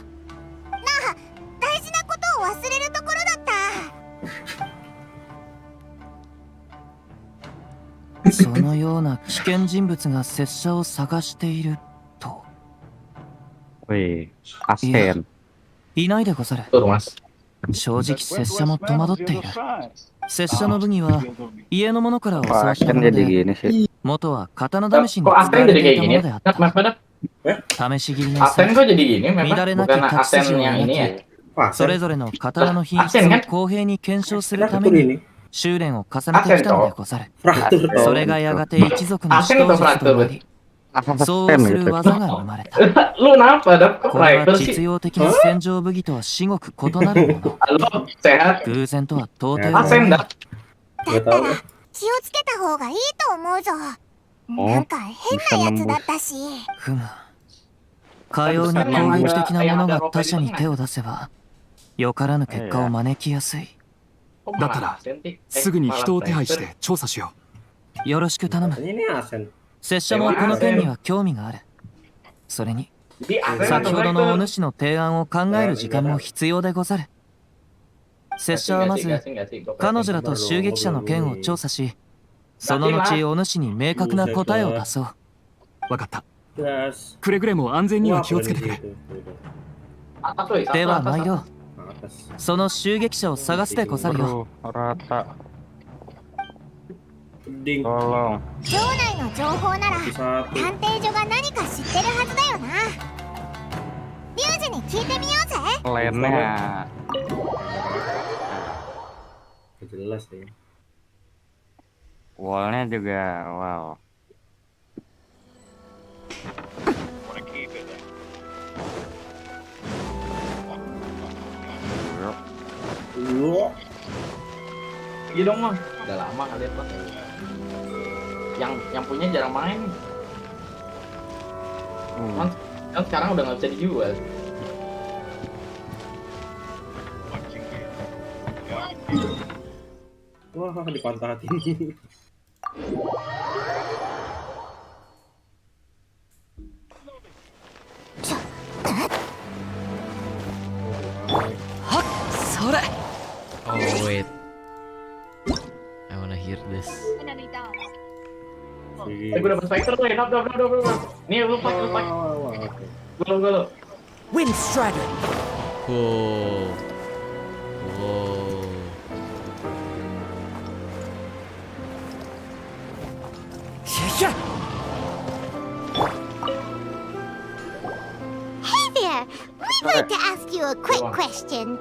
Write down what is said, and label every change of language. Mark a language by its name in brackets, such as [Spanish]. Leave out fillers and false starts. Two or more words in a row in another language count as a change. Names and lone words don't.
[Japanese] 大事なことを忘れるところだった。そのような危険人物が拙者を探していると。 [Indonesian] wih asen [Japanese] いないでござる。 [Indonesian] Tur, Mas. [Japanese] 正直拙者も戸惑っている。拙者の武技は家の者から教 [Indonesian] kok [Japanese] わった [Indonesian] asen [Japanese] もの [Indonesian] jadi [Japanese] で、 [Indonesian] gini sih [Japanese] 元は刀試しに [Indonesian] Kok [Japanese] 使わ [Indonesian] Asen [Japanese] れ [Indonesian] jadi [Japanese] てい [Indonesian] kayak [Japanese] たも [Indonesian] gini [Japanese] ので [Indonesian] ya? [Japanese] あった。 [Indonesian] Mas, [Japanese] 試し切りの [Indonesian] Asen [Japanese] 際、 [Indonesian] kok jadi gini memang? [Japanese] 乱れなき [Indonesian] Bukan [Japanese] 太筋 [Indonesian] Asen [Japanese] を [Indonesian] yang [Japanese] 描 [Indonesian] ini [Japanese] き、 [Indonesian] ya? Wah, [Japanese] それぞれの刀の品質 [Indonesian] Asen [Japanese] を [Indonesian] kan? [Japanese] 公平に検証するた [Indonesian] fraktur [Japanese] めに [Indonesian] ini. [Japanese] 修練を重ねてきたのでござる。 [Indonesian] Fraktur [Japanese] そ [Indonesian] toh. [Japanese] れがやがて一族の [Indonesian] Asen [Japanese] 指 [Indonesian] atau [Japanese] 導術とな [Indonesian] fraktur? [Japanese] り、 [Indonesian] asen [Japanese] そうする [Indonesian] gitu [Japanese] 技が生まれた。 [Indonesian] Lu kenapa? Dap? Kok [Japanese] これは [Indonesian] reflektor [Japanese] 実 [Indonesian] sih? [Japanese] 用的な戦場武器とは至極異なるもの。 [Indonesian] Halo, sehat? [Japanese] 偶然とは到底 [Indonesian] Asen [Japanese] 思えない。 [Indonesian] dah. [Japanese] だったら気をつけた方がいいと思うぞ。なんか変なやつだったし。ふむ。かように攻撃的な者が他者に手を出せば、 よからぬ結果を招きやすい。 [Indonesian] Kok [Japanese] だったら [Indonesian] malah asen sih? [Japanese] すぐに [Indonesian] malah [Japanese] 人を手配し [Indonesian] transfer. [Japanese] て調査しよよろしく頼む。 [Indonesian] Ini nih Asen. [Japanese] 拙者もこの件には興味がある。それに [Indonesian] Jadi asen [Japanese] 先 [Indonesian] atau [Japanese] ほどのお [Indonesian] transfer? [Japanese] 主の提案を考える時間も必要でござる。拙者はまず [Indonesian] Gasing, gasing, gasing. [Japanese] 彼女らと襲撃者の件を調査し、その後お主に明確な答えを出そう。う。わかった。 [Indonesian] Gas. [Japanese] くれぐれも安全には [Indonesian] Wah, [Japanese] 気をつけてくれ。 [Indonesian] berhenti itu. Atas, woi, [Japanese] では [Indonesian] atas, [Japanese] 参ろ [Indonesian] atas. [Japanese] う。 [Indonesian] Atas. [Japanese] その襲撃者を探すでござるよ。 [Indonesian] Rata, Ding. tolong. [Japanese] 城内の情報なら [Indonesian] Satu. [Japanese] 探偵所が何か知ってるはずだよな。リュウジに聞いてみようぜ。 [Indonesian] Lainnya. Jelas deh. Wallnya juga, wow. Wah. Iya dong, Bang. Udah lama kalian, Bang. Yang punya jarang main. Kan sekarang udah nggak bisa dijual. Wah, dipantatin. [English] Oh wait, I wanna hear this. [Indonesian] Gue dapet Spectre tuh, udah. Nih, lu pak. Wah, oke. Gue lo. Wind Strider. [English] Cool. Wow. Yeah. Hey there, we'd like to ask you a quick question.